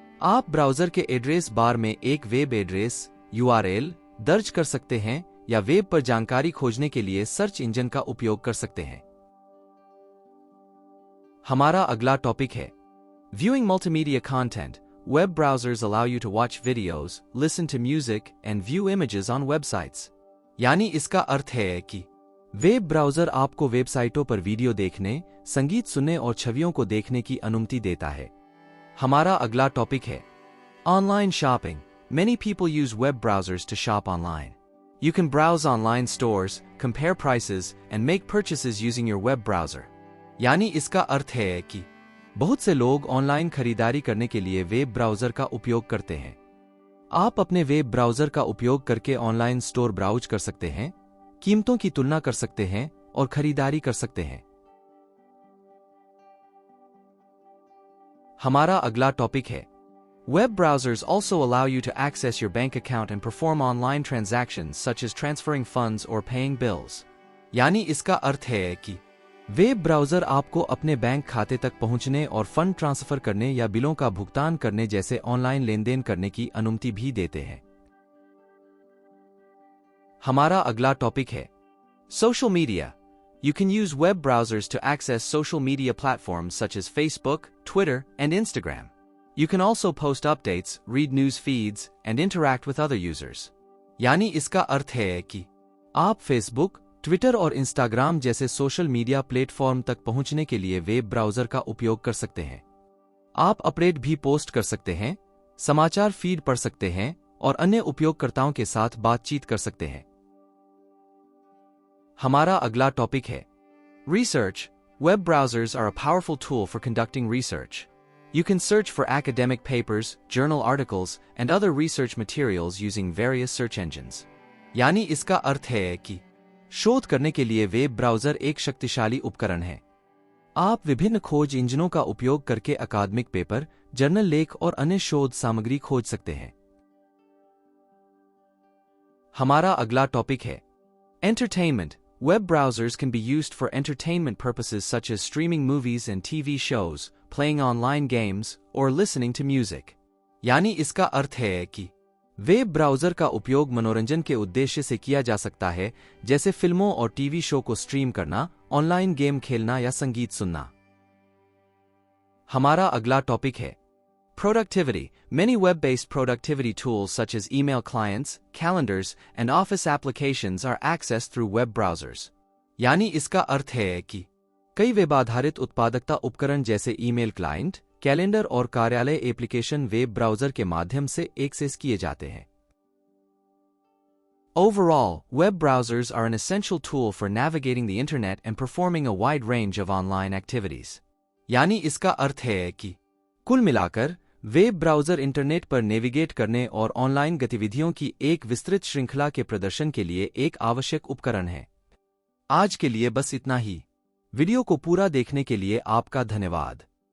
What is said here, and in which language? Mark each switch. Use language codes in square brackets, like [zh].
[hi] आप ब्राउज़र के address bar में एक वेब एड्रेस, URL, दर्ज कर सकते हैं या वेब पर जानकारी खोजने के लिए सर्च इंजन का उपयोग कर सकते हैं। हमारा अगला टॉपिक है [en] Viewing multimedia content. Web browsers allow you to watch videos, listen to music, and view images on websites. [hi] यानी इसका अर्थ है कि वेब ब्राउज़र आपको वेबसाइटों पर वीडियो देखने, संगीत सुनने और छवियों को देखने की अनुमति देता है। हमारा अगला टॉपिक है Online shopping. [en] Many people use web browsers to shop online. You can browse online stores, compare prices, and make purchases using your web browser. [hi] यानी इसका अर्थ है कि बहुत से लोग ऑनलाइन खरीदारी करने के लिए वेब ब्राउज़र का उपयोग करते हैं। आप अपने वेब ब्राउज़र का उपयोग करके ऑनलाइन स्टोर ब्राउज कर सकते हैं, कीमतों की तुलना कर सकते हैं और खरीदारी कर सकते हैं। हमारा अगला टॉपिक है [en] Web browsers also allow you to access your bank account and perform online transactions such as transferring funds or paying bills. [hi] यानी इसका अर्थ है कि वेब ब्राउज़र आपको अपने बैंक खाते तक पहुंचने और फंड ट्रांसफर करने या बिलों का भुगतान करने जैसे ऑनलाइन लेनदेन करने की अनुमति भी देते हैं। हमारा अगला टॉपिक है social media. [en] You can use web browsers to access social media platforms such as Facebook, Twitter, and Instagram. You can also post updates, read news feeds, and interact with other users. [hi] यानी इसका अर्थ है कि आप Facebook, Twitter और Instagram जैसे social media platform तक पहुंचने के लिए वेब ब्राउज़र का उपयोग कर सकते हैं। आप अपडेट भी पोस्ट कर सकते हैं, समाचार फीड पढ़ सकते हैं और अन्य उपयोगकर्ताओं के साथ बातचीत कर सकते हैं। हमारा अगला टॉपिक है research. [en] Web browsers are a powerful tool for conducting research. You can search for academic papers, journal articles, and other research materials using various search engines. [hi] यानी इसका अर्थ है कि शोध करने के लिए वेब ब्राउज़र एक शक्तिशाली उपकरण है। आप विभिन्न खोज इंजनों का उपयोग करके अकादमिक पेपर, जर्नल लेख और अन्य शोध सामग्री खोज सकते हैं। हमारा अगला टॉपिक है entertainment. [en] Web browsers can be used for entertainment purposes such as streaming movies and TV shows, playing online games, or listening to music. [hi] यानी इसका अर्थ है कि वेब ब्राउज़र का उपयोग मनोरंजन के उद्देश्य से किया जा सकता है, जैसे फिल्मों और टीवी शो को स्ट्रीम करना, ऑनलाइन गेम खेलना या संगीत सुनना। हमारा अगला टॉपिक है Productivity. [en] Many web-based productivity tools such as email clients, calendars, and office applications are accessed through web browsers. [hi] यानी इसका अर्थ है कि कई वेब आधारित उत्पादकता उपकरण जैसे ईमेल क्लाइंट, कैलेंडर और कार्यालय एप्लीकेशन वेब ब्राउज़र के माध्यम से एक्सेस किए जाते हैं। [en] Overall, web browsers are an essential tool for navigating the internet and performing a wide range of online activities. [hi] यानी इसका अर्थ है कि कुल मिलाकर वेब ब्राउज़र इंटरनेट पर नेविगेट करने और ऑनलाइन गतिविधियों की एक विस्तृत श्रृंखला के प्रदर्शन के लिए एक आवश्यक उपकरण है। आज के लिए बस इतना ही। वीडियो को पूरा देखने के लिए आपका धन्यवाद।